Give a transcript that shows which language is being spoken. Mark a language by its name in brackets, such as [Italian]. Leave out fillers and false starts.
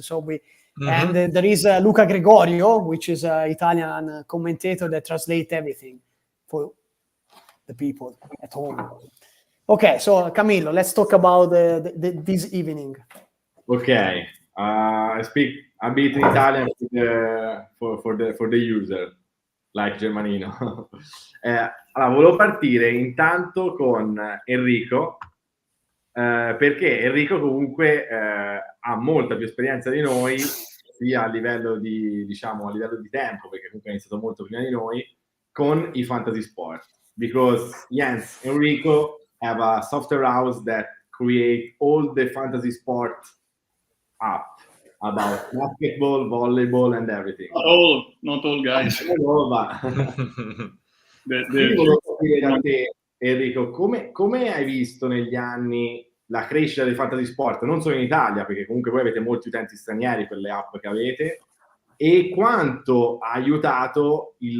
[English] So and there is Luca Gregorio, which is an Italian commentator that translates everything. for the people at home. Okay, so Camillo, let's talk about this evening. Okay, I speak a bit in Italian for the user, like Germanino. [Italian] Allora, volevo partire intanto con Enrico, perché Enrico comunque ha molta più esperienza di noi, sia a livello di, diciamo, a livello di tempo, perché comunque ha iniziato molto prima di noi, con i fantasy sport. [English] Because Jens, Enrico have a software house that create all the fantasy sport app about basketball, volleyball, and everything. Not all guys. [Italian] Volevo capire da te, Enrico, come hai visto negli anni la crescita dei fantasy sport, non solo in Italia, perché comunque voi avete molti utenti stranieri per le app che avete, e quanto ha aiutato